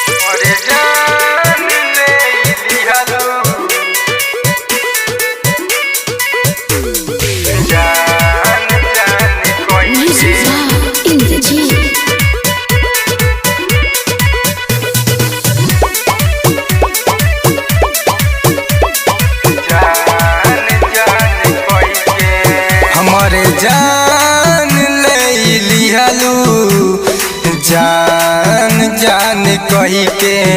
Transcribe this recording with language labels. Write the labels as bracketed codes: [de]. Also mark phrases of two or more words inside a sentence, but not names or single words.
[bho] हमरे जान ले लिहलो जान जान कोई [en] Music in the gym. [bho] हमरे जान ले लिहलो जान जान कही के